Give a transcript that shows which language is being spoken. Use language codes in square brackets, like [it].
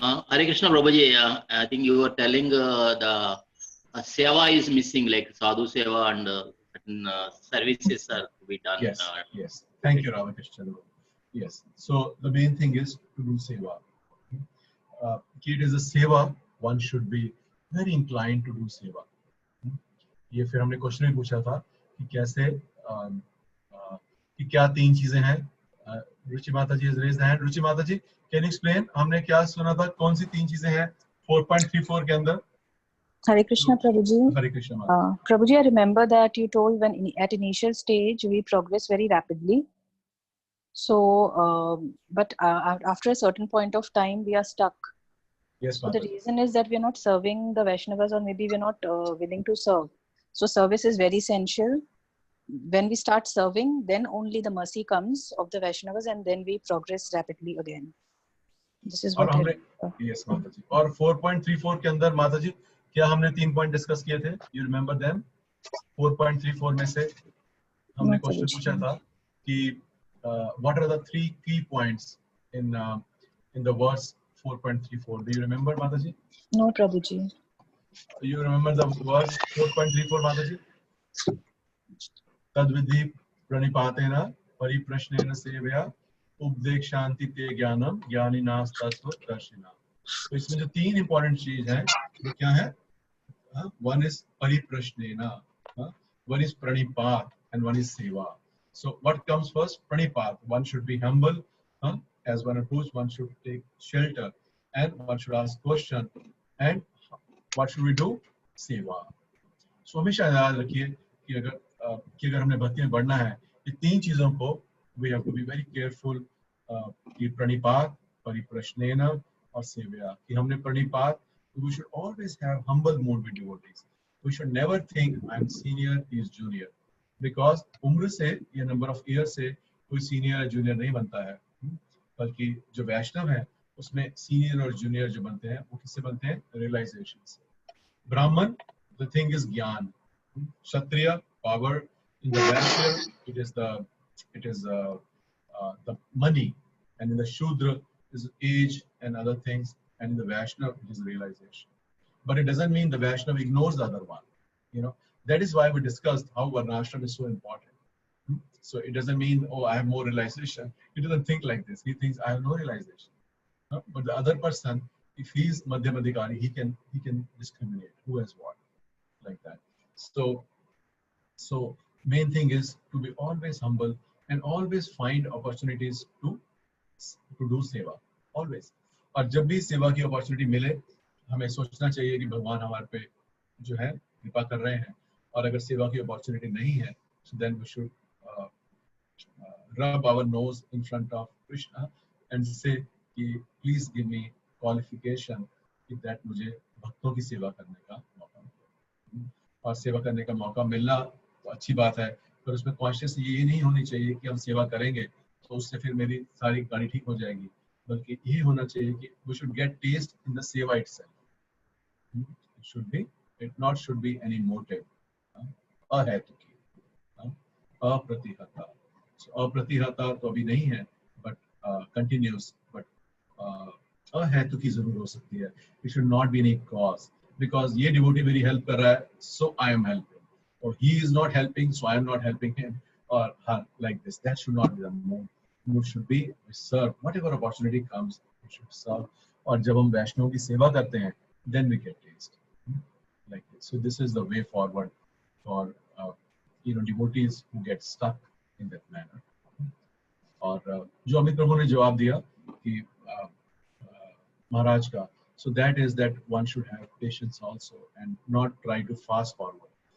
[en] Hare Krishna Prabhuji, I think you were telling the seva is missing, like sadhu seva and certain services are to be done. Yes, yes. Thank you, Radhakrishna Chandra Prabhu. Yes. So the main thing is to do seva. It is a seva. One should be very inclined to do seva. [hi] ये फिर हमने question भी पूछा था कि कैसे कि क्या तीन चीजें हैं. [en] Ruchi Mata ji has raised the hand. Ruchi Mata ji, can you explain? [hi] हमने क्या सुना था, कौन सी तीन चीजें हैं 4.34 के अंदर? [en] Hare Krishna Prabhuji. Hare Krishna. Prabhuji, I remember that you told when at initial stage we progress very rapidly. So, but after a certain point of time we are stuck. Yes, so the reason is that we are not serving the Vaishnavas, or maybe we are not willing to serve. So service is very essential. When we start serving, then only the mercy comes of the Vaishnavas, and then we progress rapidly again. This is what [hi] हमने yes माता जी. और 4.34 के अंदर माता जी क्या हमने 3 point discuss किए थे? [en] You remember them? 4.34 [hi] में से हमने क्वेश्चन पूछा था कि [en] what are the 3 key points in the verse 4.34? Do you remember, Mataji? No, Prabhuji. You remember the verse 4.34, Mataji? [sa] Tadvidhi pranipatena pariprashnena sevya उपदेश शांति ते ज्ञानम ज्ञानिनास तत्व दर्शिना. [hi] तो इसमें जो 3 इंपॉर्टेंट चीज है वो क्या है? [en] One is pariprashneena, one is pranipat, and one is seva. So what comes first? Pranipat. One should be humble. As one approaches, one should take shelter, and one should ask question. And what should we do? Seva. [hi] So हमेशा याद रखिए कि अगर हमने भक्ति में बढ़ना है, ये 3 चीजों को [en] we have to be very careful. [hi] कि प्रणिपात, परिप्रश्नेन और सेवया. कि हमने प्रणिपात, [en] we should always have humble mood with devotees. We should never think I am senior, he is junior. [hi] Because उम्र से या [en] number of years [hi] से कोई senior या junior नहीं बनता है. बल्कि जो वैष्णव है उसमें senior और junior जो बनते हैं वो किससे बनते हैं? [en] Realization से. Brahman, the thing is gyan. Kshatriya, power. In the Vaishya, it is the money. and in the Shudra is age and other things, and in the Vaishnava it is realization. But it doesn't mean the Vaishnava ignores the other one. You know, that is why we discussed how Varnashram is so important. So it doesn't mean, oh, I have more realization. He doesn't think like this. He thinks I have no realization. But the other person, if he is Madhyam Adhikari, he can discriminate who has what, like that. So main thing is to be always humble and always find opportunities to do seva. Always. [hi] और जब भी सेवा की opportunity मिले, हमें सोचना चाहिए कि भगवान हमारे पे जो है कृपा कर रहे हैं, और अगर सेवा की अपॉर्चुनिटी नहीं है, [en] so then we should rub our nose in front of Krishna and say [hi] कि [en] please give me qualification [hi] कि that मुझे भक्तों की सेवा करने का मौका मिले. और सेवा करने का मौका मिलना तो अच्छी बात है, पर उसमें कॉन्शियस ये नहीं होनी चाहिए कि हम सेवा करेंगे तो उससे फिर मेरी सारी गाड़ी ठीक हो जाएगी, बल्कि ये होना चाहिए कि [en] we should get taste in the seva itself. It not should be any motive. [hi] अहेतुकी, अप्रतिहता. So अप्रतिहता तो अभी नहीं है, [en] but continuous, [hi] but अहेतुकी जरूर हो सकती है. [en] It should not be any cause, because [hi] ये devotee मेरी help कर रहा है, [en] so I am helping, or he is not helping, so I am not helping him, or her, like this. That should not be the mood. Mood should be we serve whatever opportunity comes. We should serve. [hi] और जब हम वैष्णव की सेवा करते हैं, [en] then we get taste. Like this. So this is the way forward for devotees who get stuck in that manner. [hi] और जो अमित प्रभु ने जवाब दिया कि महाराज का, [en] so that is that one should have patience also and not try to fast forward.